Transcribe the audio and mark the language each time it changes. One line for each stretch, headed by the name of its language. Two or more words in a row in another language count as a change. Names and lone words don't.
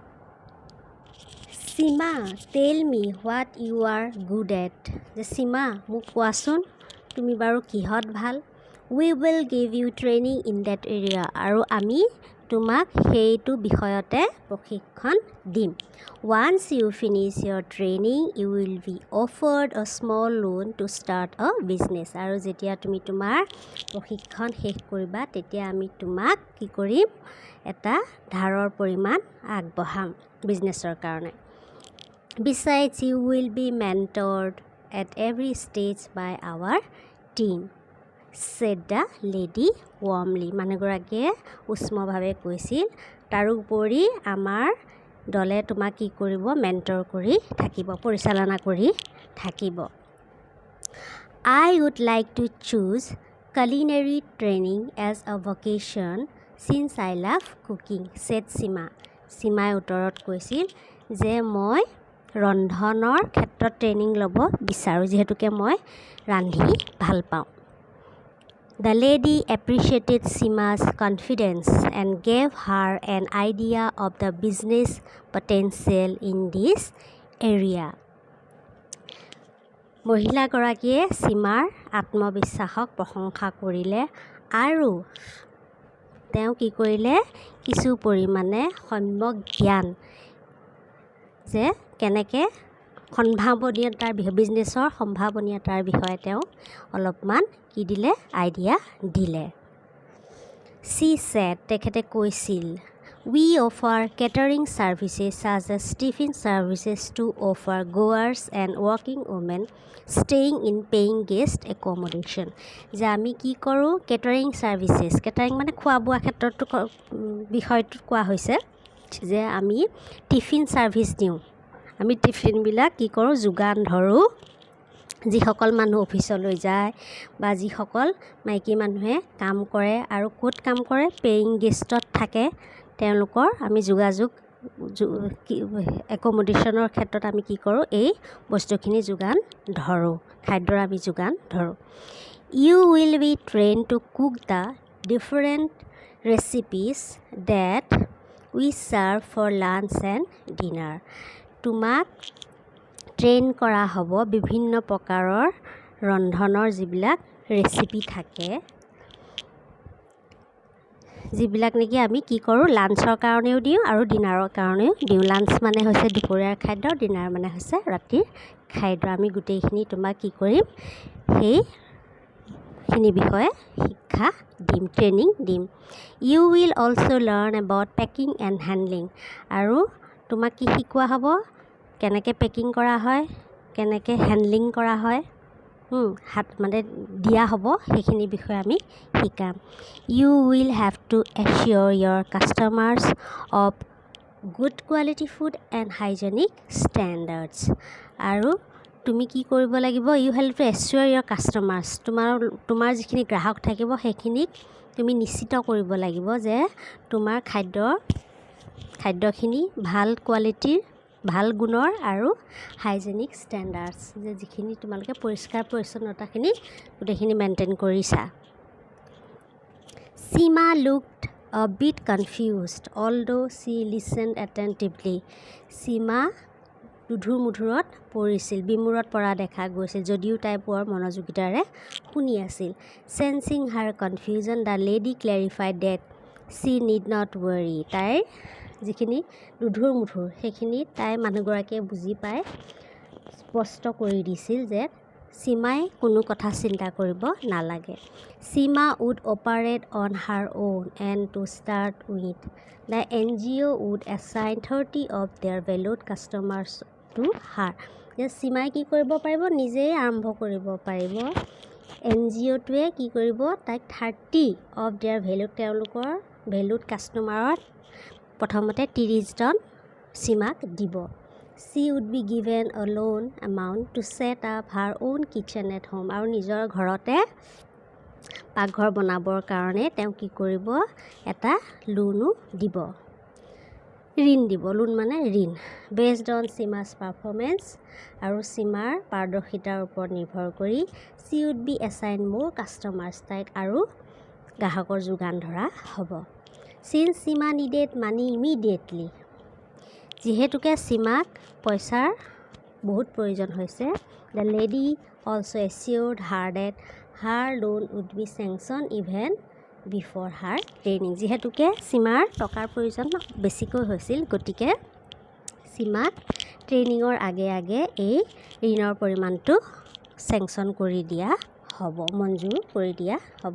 English: Sima, tell me what you are good at.
Assamese: যে সীমা মোক কোৱাচোন তুমি বাৰু কিহত ভাল।
English: We will give you training in that area,
Assamese: আৰু আমি তোমাক সেইটো বিষয়তে প্ৰশিক্ষণ দিম।
English: Once you finish your training you will be offered a small loan to start a business,
Assamese: আৰু যেতিয়া তুমি তোমাৰ প্ৰশিক্ষণ শেষ কৰিবা তেতিয়া আমি তোমাক কি কৰিম, এটা ধাৰৰ পৰিমাণ আগবঢ়াম বিজনেছৰ কাৰণে।
English: Besides, you will be mentored at every stage by our team. said the lady warmly.
Assamese: মানুহগৰাকীয়ে উষ্মভাৱে কৈছিল। তাৰোপৰি আমাৰ দলে তোমাক কি কৰিব মেণ্টৰ কৰি থাকিব, পৰিচালনা কৰি থাকিব।
English: I would like to choose culinary training as a vocation since I love cooking, said Sima.
Assamese: Simai উত্তৰত কৈছিল যে মই ৰন্ধনৰ ক্ষেত্ৰত ট্ৰেইনিং ল'ব বিচাৰোঁ, যিহেতুকে মই ৰান্ধি ভাল পাওঁ।
English: The lady appreciated Sima's confidence and gave her an idea of the business potential in this area.
Assamese: মহিলাগৰাকীয়ে সীমাৰ আত্মবিশ্বাসক প্ৰশংসা কৰিলে আৰু তেওঁ কি কৰিলে কিছু পৰিমাণে সম্যক জ্ঞান যে কেনেকৈ বিজনেছৰ সম্ভাৱনীয়তাৰ বিষয়ে তেওঁ অলপমান কি দিলে আইডিয়া দিলে।
English: She said,
Assamese: তেখেতে কৈছিল,
English: we offer catering services such as tiffin services to offer goers and working women staying in paying guest accommodation.
Assamese: যে আমি কি কৰোঁ
English: catering services,
Assamese: কেটাৰিং মানে খোৱা বোৱা ক্ষেত্ৰতো বিষয়টোত কোৱা হৈছে যে আমি
English: tiffin service
Assamese: দিওঁ। আমি টিফিনবিলাক কি কৰোঁ যোগান ধৰোঁ, যিসকল মানুহ অফিচলৈ যায় বা যিসকল মাইকী মানুহে কাম কৰে আৰু ক'ত কাম কৰে
English: paying guest
Assamese: থাকে, তেওঁলোকৰ আমি একমডেশ্যনৰ ক্ষেত্ৰত আমি কি কৰোঁ এই বস্তুখিনি যোগান ধৰোঁ, খাদ্যৰ আমি যোগান ধৰোঁ।
English: You will be trained to cook the different recipes that we serve for lunch and dinner.
Assamese: তোমাক ট্ৰেইন কৰা হ'ব বিভিন্ন প্ৰকাৰৰ ৰন্ধনৰ যিবিলাক ৰেচিপি থাকে, যিবিলাক নেকি আমি কি কৰোঁ লাঞ্চৰ কাৰণেও দিওঁ আৰু ডিনাৰৰ কাৰণেও দিওঁ। লাঞ্চ মানে হৈছে দুপৰীয়াৰ খাদ্য, ডিনাৰ মানে হৈছে ৰাতিৰ খাদ্য। আমি গোটেইখিনি তোমাক কি কৰিম সেইখিনি বিষয়ে শিক্ষা দিম, ট্ৰেইনিং দিম।
English: You will also learn about packing and handling.
Assamese: আৰু তোমাক কি শিকোৱা হ'ব কেনেকৈ পেকিং কৰা হয়, কেনেকৈ হেণ্ডলিং কৰা হয়, হাত মানে দিয়া হ'ব, সেইখিনি বিষয়ে আমি শিকাম।
English: You will have to assure your customers of good quality food and hygienic standards.
Assamese: আৰু তুমি কি কৰিব লাগিব
English: you have to assure your customers,
Assamese: তোমাৰ যিখিনি গ্ৰাহক থাকিব সেইখিনিক তুমি নিশ্চিত কৰিব লাগিব যে তোমাৰ খাদ্যখিনি ভাল কোৱালিটিৰ, ভাল গুণৰ আৰু
English: hygienic standards,
Assamese: যে যিখিনি তোমালোকে পৰিষ্কাৰ পৰিচ্ছন্নতাখিনি গোটেইখিনি মেইনটেইন কৰিছা।
English: Sima looked a bit confused, although she listened attentively.
Assamese: Sima দুধুৰ-মুধুৰত পৰিছিল, বিমূৰত পৰা দেখা গৈছিল, যদিও তাই বৰ মনোযোগিতাৰে শুনি আছিল।
English: Sensing her confusion, the lady clarified that she need not worry.
Assamese: তাইৰ যিখিনি দুধুৰ-মুধুৰ সেইখিনি তাই মানুহগৰাকীয়ে বুজি পাই স্পষ্ট কৰি দিছিল যে সীমাই কোনো কথা চিন্তা কৰিব নালাগে।
English: Sima would operate on her own and to start with, the NGO would assign 30 of their valued customers to her.
Assamese: যে সীমাই কি কৰিব পাৰিব নিজেই আৰম্ভ কৰিব পাৰিব। NGOটোৱে কি কৰিব তাইক
English: 30 of their valued,
Assamese: তেওঁলোকৰ
English: valued customers
Assamese: প্ৰথমতে 30জন সীমাক দিব।
English: She would be given a loan amount to set up her own kitchen at home.
Assamese: আৰু নিজৰ ঘৰতে পাকঘৰ বনাবৰ কাৰণে তেওঁ কি কৰিব এটা লোনো দিব, ঋণ দিব। লোন মানে ঋণ।
English: based on Sima's performance,
Assamese: আৰু সীমাৰ পাৰদৰ্শিতাৰ ওপৰত নিৰ্ভৰ কৰি
English: she would be assigned more customers,
Assamese: তাইক আৰু গ্ৰাহকৰ যোগান ধৰা হ'ব।
English: Since Sima needed money immediately,
Assamese: যিহেতুকে সীমাক পইচাৰ বহুত প্ৰয়োজন হৈছে,
English: the lady also assured her that her loan would be sanctioned even before her training.
Assamese: যিহেতুকে সীমাৰ টকাৰ প্ৰয়োজন বেছিকৈ হৈছিল, গতিকে সীমাক ট্ৰেইনিঙৰ আগে আগে এই ঋণৰ পৰিমাণটো চেংচন কৰি দিয়া হ'ব, মঞ্জুৰ কৰি দিয়া হ'ব।